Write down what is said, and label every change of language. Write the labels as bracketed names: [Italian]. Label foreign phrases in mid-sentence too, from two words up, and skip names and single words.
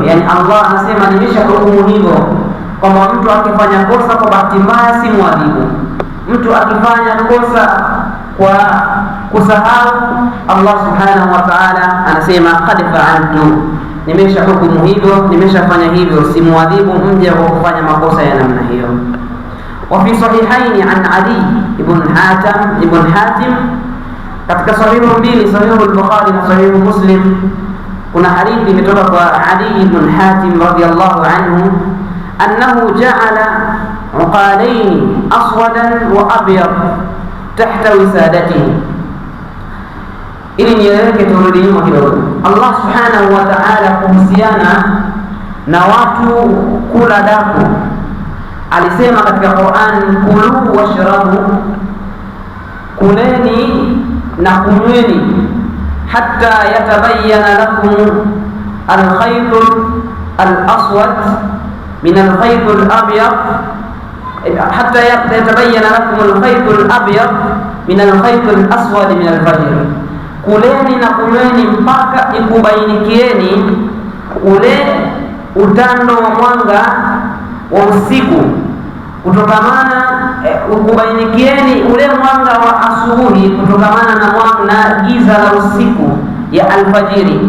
[Swahili] Yani Allah anasema nimeshahukumu hivyo kwamba mtu akifanya kosa kwa bahati mbaya si muadhibu. Mtu akifanya kosa kwa kusahau, Allah [Arabic] سبحانه وتعالى [Swahili] anasema [Arabic] قد فعلت, [Swahili] nimeshahukumu hivyo, nimeshafanya hivyo, si muadhibu mja kwa kufanya makosa ya namna hiyo. [Arabic] وفي صحيحين عن علي ابن حاتم [Swahili] katika sahihu mbili, sahihu al-Bukhari na sahihu Muslim, kuna hadithi imetoka kwa Ali ibn Hatim [Arabic] رضي الله عنه أنه جعل عقالين أسود وأبيض تحت وسادته. [Swahili] Ili nieleweke, turudi nyuma kidogo. Allah [Arabic] سبحانه وتعالى [Swahili] kuhusiana na watu kula daku alisema katika Qur'an, [Arabic] كلوا واشربوا, [Swahili] kuleni na kunyweni, [Arabic] حتى يتبين لكم الخيط الأسود من الخيط الأبيض حتى يتبين لكم الخيط الأبيض من الخيط الأسود من الفجر. [Swahili] Kuleni na kunyweni mpaka ikubainikieni ule utando wa mwanga wa usiku kutokamana ukubainikieni ule mwanga wa asubuhi kutokamana na giza la usiku ya alfajiri.